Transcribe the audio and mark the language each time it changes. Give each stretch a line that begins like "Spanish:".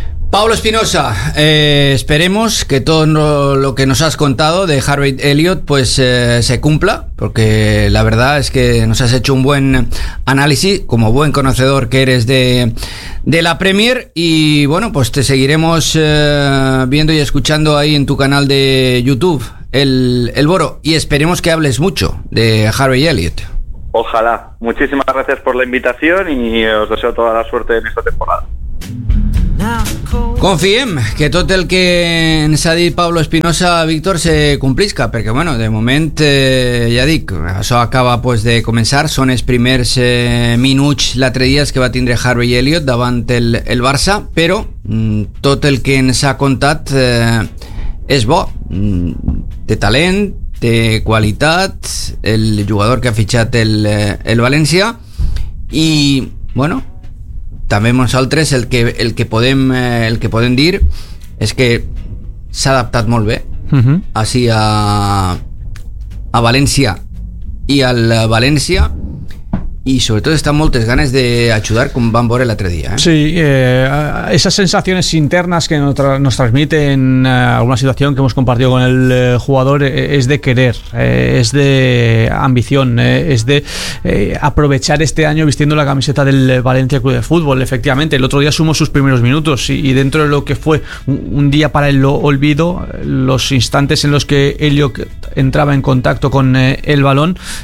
Spanish: Pablo Espinosa, esperemos que todo lo que nos has contado de Harvey Elliott pues se cumpla, porque la verdad es que nos has hecho un buen análisis, como buen conocedor que eres de la Premier, y bueno, pues te seguiremos viendo y escuchando ahí en tu canal de YouTube, el Boro, y esperemos que hables mucho de Harvey Elliott. Ojalá. Muchísimas gracias por la invitación y os deseo toda la suerte en esta temporada.
Catalan: Confiem que tot el que ens ha dit Pablo Espinosa, Víctor, se complisca, perquè bueno, de moment ja dic, això acaba pues, de començar, són els primers minuts l'altre dia que va tindre Harvey Elliott davant el Barça, però tot el que ens ha contat és bo, té talent, té qualitat, el jugador que ha fitxat el València, i bueno, també nosaltres el que podem dir és que s'ha adaptat molt bé així a València i al València, i sobretot està moltes ganes d'ajudar, com vam veure l'altre dia.
Spanish: Sí, esas sensaciones internas que nos transmite en alguna situación que hemos compartido con el jugador es de querer, es de ambición, es de aprovechar este año vistiendo la camiseta del Valencia Club de Fútbol. Efectivamente, el otro día sumó sus primeros minutos y dentro de lo que fue un día para el olvido, los instantes en los que Elliot entraba en contacto con el balón,